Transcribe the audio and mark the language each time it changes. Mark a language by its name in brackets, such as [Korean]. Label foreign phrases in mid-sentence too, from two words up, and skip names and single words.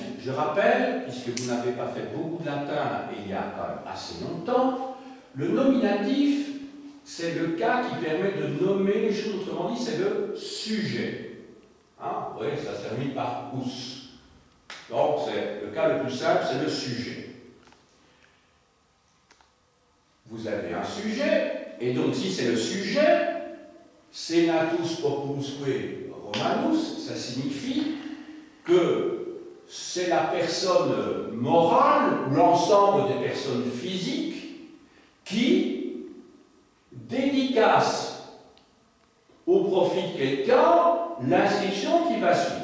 [French] Je rappelle, puisque vous n'avez pas fait beaucoup de latin et il y a quand même assez longtemps, le nominatif, c'est le cas qui permet de nommer les choses, autrement dit, c'est le sujet. Hein, vous voyez, ça se termine par us. Donc, c'est le cas le plus simple, c'est le sujet. Vous avez un sujet, et donc si c'est le sujet, [Latin] senatus popusque Romanus, [French] ça signifie que c'est la personne morale ou l'ensemble des personnes physiques qui dédicace au profit de quelqu'un l'inscription qui va suivre.